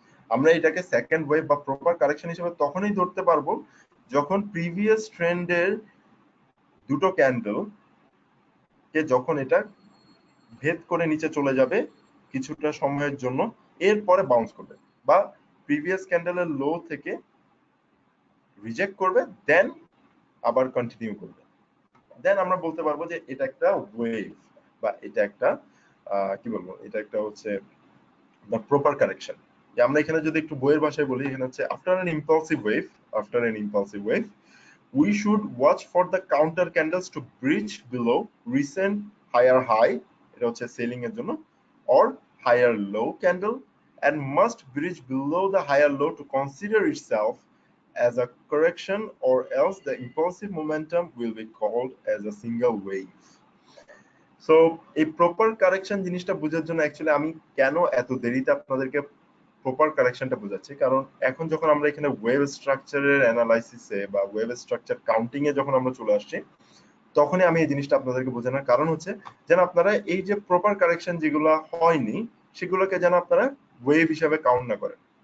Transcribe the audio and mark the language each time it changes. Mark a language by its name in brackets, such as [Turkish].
[Bangla] আমরা এটাকে second wave বা প্রপার কারেকশন হিসেবে তখনই ধরতে পারবো যখন প্রিভিয়াস ট্রেন্ডের দুটো ক্যান্ডেল কে যখন এটা ভেদ করে নিচে চলে যাবে কিছুটা সময়ের জন্য, এরপরে বাউন্স করবে বা প্রিভিয়াস ক্যান্ডেলের লো থেকে রিজেক্ট করবে, দেন আবার কন্টিনিউ করবে, দেন আমরা বলতে পারবো যে এটা একটা ওয়েভ বা এটা একটা কি বলবো, এটা একটা হচ্ছে [English] the proper correction। [Bangla] যে আমরা এখানে যদি একটু বইয়ের ভাষায় বলি, এখানে হচ্ছে [English] after an impulsive wave we should watch for the counter candles to breach below recent higher high, [Bangla] এটা হচ্ছে সেলিং এর জন্য, [English] or higher low candle, and must breach below the higher low to consider itself as a correction, or else the impulsive momentum will be called as a single wave। [Bangla] So এই proper correction জিনিসটা বোঝার জন্য actually আমি কেন এত দেরিতে আপনাদেরকে proper কারেকশনটা বোঝাচ্ছি, কারণ এখন যখন আমরা এখানে ওয়েভ স্ট্রাকচারের অ্যানালাইসিসে বা ওয়েভ স্ট্রাকচার কাউন্টিং এ যখন আমরা চলে আসছি, তখনই আমি এই জিনিসটা আপনাদেরকে বোঝানোর কারণ হচ্ছে যেন আপনারা এই যে প্রপার কারেকশন যেগুলো হয়নি সেগুলোকে যেন আপনারা ওয়েভ হিসাবে কাউন্ট না করেন।